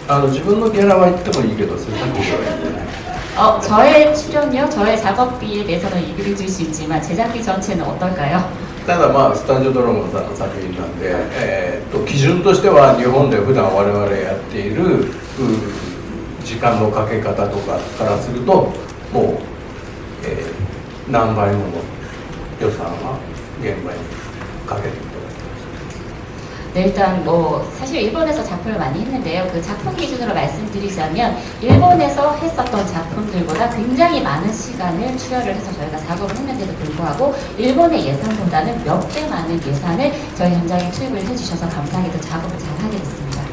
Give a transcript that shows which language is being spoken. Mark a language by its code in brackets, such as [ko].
[ja] 自分のギャラは言ってもいいけど制作費は言ってない。 [ko] 저의 출연료, 저의 작업비에 대해서는 얘기를 줄 수 있지만 제작비 전체는 어떨까요? [ja] ただまあスタジオドラゴンさんの作品なんで、基準としては日本で普段我々やっている時間のかけ方とかからするともう、何倍もの予算は現場にかけていただきました。 [ko] 네, 일단 뭐 사실 일본에서 작품을 많이 했는데요. 그 작품 기준으로 말씀드리자면 일본에서 했었던 작품들보다 굉장히 많은 시간을 투여를 해서 저희가 작업을 했는데도 불구하고 일본의 예산보다는 몇 배 많은 예산을 저희 현장에 투입을 해주셔서 감사하게도 작업을 잘 하게 됐습니다.